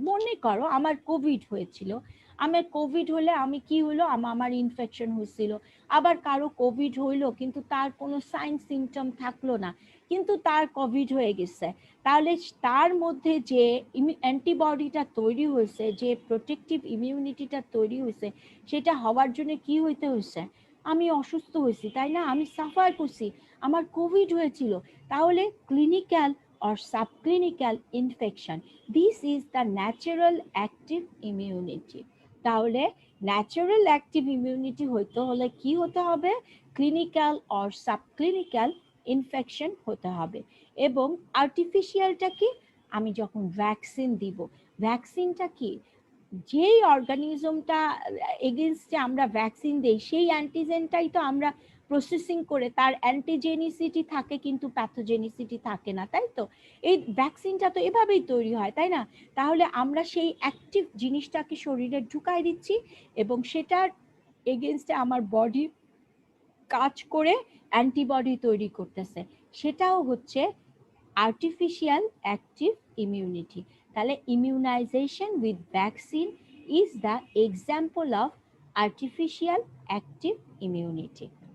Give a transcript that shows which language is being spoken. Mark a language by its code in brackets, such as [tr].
[bn] মনে করো আমার কোভিড হয়েছিল, আমার কোভিড হলে আমি কি হলো, আমার ইনফেকশন হয়েছিল, আবার কারো কোভিড হইলো কিন্তু তার কোনো সাইন সিমটম থাকলো না, কিন্তু তার কোভিড হয়ে গেছে। তাহলে তার মধ্যে যে অ্যান্টিবডিটা তৈরি হয়েছে, যে প্রোটেক্টিভ ইমিউনিটিটা তৈরি হয়েছে, সেটা হওয়ার জন্য কি হইতে হয়েছে? আমি অসুস্থ হয়েছি, তাই না, আমি সাফার করছি, আমার কোভিড হয়েছিল। [en] তাহলে clinical or subclinical infection, this is the natural active immunity। [bn] তাহলে ন্যাচারাল অ্যাক্টিভ ইমিউনিটি হইতে হলে কি হতে হবে? ক্লিনিক্যাল অর সাবক্লিনিক্যাল ইনফেকশন হতে হবে। এবং আর্টিফিশিয়ালটা কি? আমি যখন ভ্যাকসিন দিব, ভ্যাকসিনটা কি, যেই অর্গানিজমটা এগেনস্টে আমরা ভ্যাকসিন দেই সেই অ্যান্টিজেনটাই তো আমরা প্রসেসিং করে, তার অ্যান্টিজেনিসিটি থাকে কিন্তু প্যাথোজেনিসিটি থাকে না, তাই তো? এই ভ্যাকসিনটা তো এভাবেই তৈরি হয়, তাই না? তাহলে আমরা সেই অ্যাক্টিভ জিনিসটাকে শরীরে ঢুকাই দিচ্ছি এবং সেটার এগেনস্টে আমার বডি কাজ করে অ্যান্টিবডি তৈরি করতেছে, সেটাও হচ্ছে [en] artificial active immunity. তাহলে immunization with vaccine is the example of artificial active immunity.